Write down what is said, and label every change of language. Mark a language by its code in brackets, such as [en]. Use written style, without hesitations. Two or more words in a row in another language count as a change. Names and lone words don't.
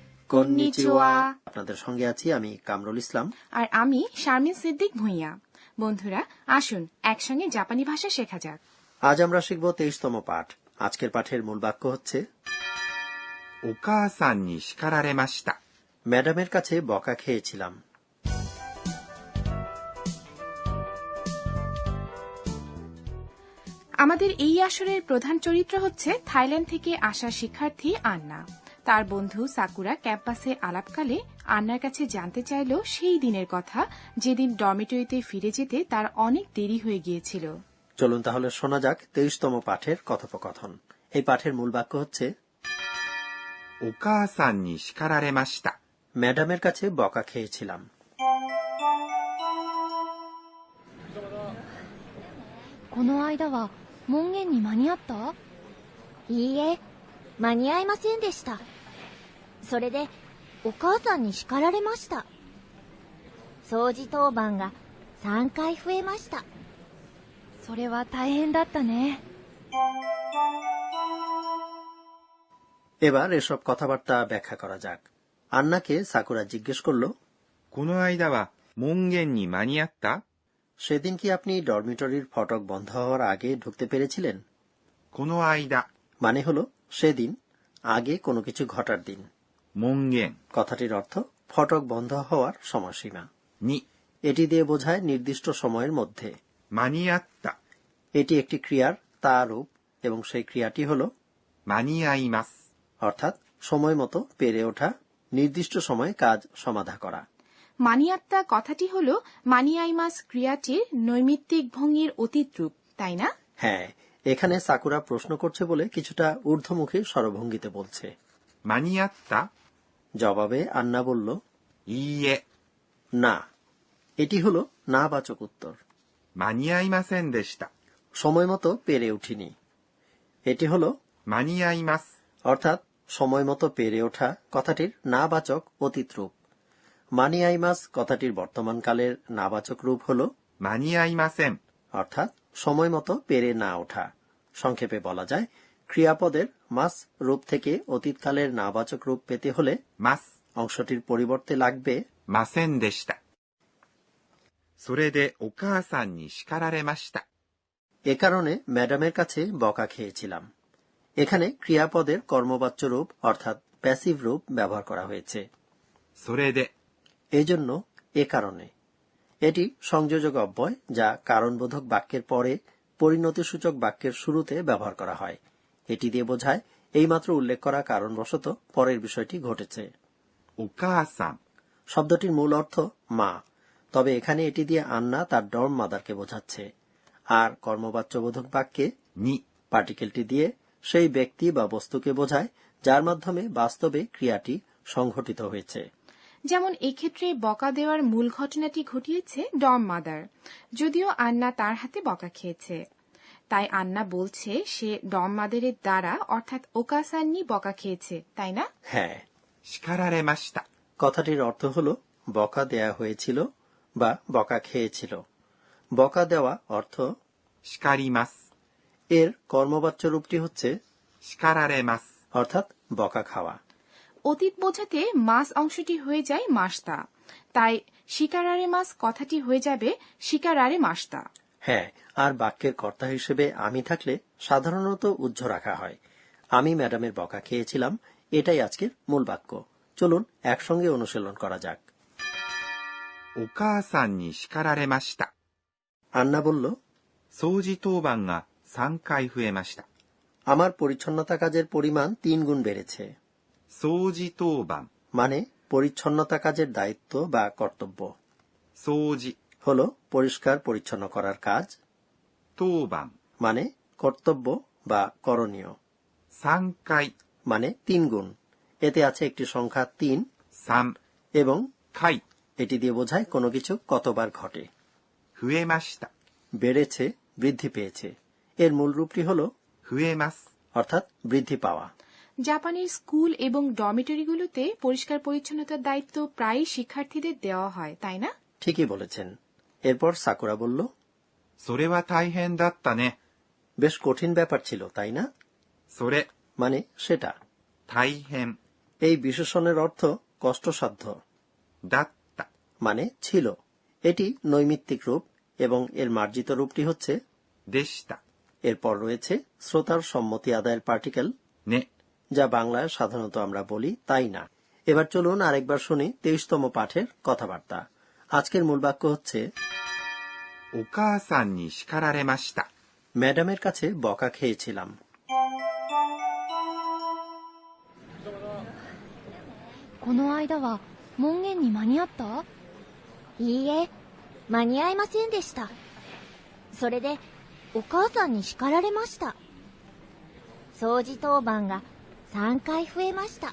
[ja] কন্নিচিওয়া। [bn] আপনাদের সঙ্গে আছি আমি কামরুল ইসলাম আর আমি শারমিন সিদ্দিক ভুঁইয়া। বন্ধুরা, আসুন একসঙ্গে জাপানি ভাষা শেখা যাক। আজ আমরা শিখব 23তম পাঠ। আজকের পাঠের মূল বাক্য হচ্ছে [ja] お母さんに叱られました。 [bn] ম্যাডামের কাছে বকা খেয়েছিলাম। আমাদের এই আসরের প্রধান চরিত্র হচ্ছে থাইল্যান্ড থেকে আসা শিক্ষার্থী আন্না। তার বন্ধু সাকুরা ক্যাম্পাসে আলাপকালে আন্নার কাছে জানতে চাইল সেই দিনের কথা যেদিন ডরমিটরিতে ফিরে যেতে তার অনেক দেরি হয়ে গিয়েছিল। চলুন তাহলে শোনা যাক 23তম পাঠের কথোপকথন। এই পাঠের মূল বাক্য হচ্ছে [ja] お母さんに叱られました。 [bn] ম্যাডামের কাছে বকা খেয়েছিলাম। [ja] この間は門限に間に合った？いいえ、間に合いませんでした。それでお母さんに叱られました。掃除当番が3回増えました。それは大変だったね。 [bn] এবার এসব কথাবার্তা ব্যাখ্যা করা যাক। আন্নাকে সাকুরা জিজ্ঞেস করল, [ja] この間は門限に間に合った？ [bn] সেদিন কি আপনি ডরমিটরির ফটক বন্ধ হওয়ার আগে ঢুকতে পেরেছিলেন? [ja] この間 [bn] মানে হলো সেদিন, আগে কোনো কিছু ঘটার দিন। [ja] 門限 [bn] কথাটির অর্থ ফটক বন্ধ হওয়ার সময়সীমা। [ja] に [bn] এটি দিয়ে বোঝায় নির্দিষ্ট সময়ের মধ্যে। [ja] 間に合った。 [bn] এটি একটি ক্রিয়ার তা রূপ এবং সেই ক্রিয়াটি হল [ja] 間に合います。 [bn] অর্থাৎ সময় মতো পেরে ওঠা, নির্দিষ্ট সময়ে কাজ সমাধা করা। মানিয়াত্তা কথাটি হল মানিয়াইমাস ক্রিয়াটির নৈমিত্তিক ভঙ্গির অতীত রূপ, তাই না? হ্যাঁ, এখানে সাকুরা প্রশ্ন করছে বলে কিছুটা ঊর্ধ্বমুখী স্বরভঙ্গিতে বলছে। [ja] 間に合った？ [bn] জবাবে আন্না বলল [ja] いいえ、 [bn] না। এটি হল না বাচক উত্তর। [ja] 間に合いませんでした。 [bn] সময় মতো পেরে উঠিনি। এটি হল [ja] 間に合います。 [bn] অর্থাৎ সময় মতো পেরে ওঠা কথাটির না বাচক অতীত রূপ। মানিয়াইমাস কথাটির বর্তমানকালের নাবাচক রূপ হল [ja] 間に合いません。 [bn] অর্থাৎ সময় মতো পেরে না ওঠা। সংক্ষেপে বলা যায়, ক্রিয়াপদের মাস রূপ থেকে অতীতকালের নাবাচক রূপ পেতে হলে [ja] ます。 [bn] অংশটির পরিবর্তে লাগবে [ja] ませんでした。それでお母さんに叱られました。 [bn] এ কারণে ম্যাডামের কাছে বকা খেয়েছিলাম। এখানে ক্রিয়াপদের কর্মবাচ্য রূপ অর্থাৎ প্যাসিভ রূপ ব্যবহার করা হয়েছে। [ja] それで [bn] এই জন্য এ কারণে। এটি সংযোজক অব্যয় যা কারণবোধক বাক্যের পরে পরিণতিসূচক বাক্যের শুরুতে ব্যবহার করা হয়। এটি দিয়ে বোঝায় এইমাত্র উল্লেখ করা কারণবশত পরের বিষয়টি ঘটেছে। [ja] お母さん [bn] শব্দটির মূল অর্থ মা, তবে এখানে এটি দিয়ে আন্না তার ডর্ম মাদারকে বোঝাচ্ছে। আর কর্মবাচ্যবোধক বাক্যে [ja] に [bn] পার্টিকেলটি দিয়ে সেই ব্যক্তি বা বস্তুকে বোঝায় যার মাধ্যমে বাস্তবে ক্রিয়াটি সংঘটিত হয়েছে। যেমন এক্ষেত্রে বকা দেওয়ার মূল ঘটনাটি ঘটিয়েছে ডর্ম মাদার, যদিও আন্না তার হাতে বকা খেয়েছে। তাই আন্না বলছে সে ডর্ম মাদারের দ্বারা অর্থাৎ ওকাসান্নি বকা খেয়েছে, তাই না? হ্যাঁ, [ja] 叱られました。 [bn] কথাটির অর্থ হল বকা দেয়া হয়েছিল বা বকা খেয়েছিল। বকা দেওয়া অর্থ [ja] 叱ります。 [bn] এর কর্মবাচ্য রূপটি হচ্ছে [ja] 叱られます。 [bn] অর্থাৎ বকা খাওয়া। অতীত বোঝাতে মাস অংশটি হয়ে যায় মাস্তা, তাই [ja] 叱られます [bn] কথাটি হয়ে যাবে [ja] 叱られました. [bn] হ্যাঁ, আর বাক্যের কর্তা হিসেবে আমি থাকলে সাধারণত উজ্জ রাখা হয়। আমি ম্যাডামের বকা খেয়েছিলাম, এটাই আজকের মূল বাক্য। চলুন একসঙ্গে অনুশীলন করা যাক। [ja] お母さんに叱られました。 [bn] আন্না বলল, [ja] 掃除当番が3回増えました。 [bn] আমার পরিচ্ছন্নতা কাজের পরিমাণ 3 গুণ বেড়েছে। [ja] 掃除当番 [bn] মানে পরিচ্ছন্নতা কাজের দায়িত্ব বা কর্তব্য। [ja] 掃除 [bn] হল পরিষ্কার পরিচ্ছন্ন করার কাজ। [ja] 当番 [bn] মানে কর্তব্য বা করণীয়। [ja] 3回 [bn] মানে 3 গুণ। এতে আছে একটি সংখ্যা 3 3 এবং [ja] 回 [bn] এটি দিয়ে বোঝায় কোনো কিছু কতবার ঘটে। [ja] 増えました。 [bn] বেড়েছে, বৃদ্ধি পেয়েছে। এর মূল রূপটি হল [ja] 増えます。 [bn] অর্থাৎ বৃদ্ধি পাওয়া। জাপানের স্কুল এবং ডরমিটরিগুলোতে পরিষ্কার পরিচ্ছন্নতার দায়িত্ব প্রায়ই শিক্ষার্থীদের দেওয়া হয়, তাই না? ঠিকই বলেছেন। এরপর সাকুরা বলল, [ja] それは大変だったね。 [bn] বেশ কঠিন ব্যাপার ছিল, তাই না? [ja] それ [bn] মানে সেটা। [ja] 大変 [bn] এই বিশেষণের অর্থ কষ্টসাধ্য [ja] だった [bn] মানে ছিল। এটি নৈমিত্তিক রূপ এবং এর মার্জিত রূপটি হচ্ছে [ja] でした [bn] এরপর রয়েছে শ্রোতার সম্মতি আদায়ের পার্টিকেল [ja] ね [bn] যা বাংলায় সাধারণত আমরা বলি তাই না। এবার চলুন আরেকবার শুনি 23তম পাঠের কথাবার্তা। আজকের মূল বাক্য হচ্ছে [ja] お母さんに叱られました [bn] ম্যাডামের কাছে বকা খেয়েছিলাম। [ja] この間は門限に間に合った？いいえ、間に合いませんでした。それでお母さんに叱られました。掃除当番が3回増えました。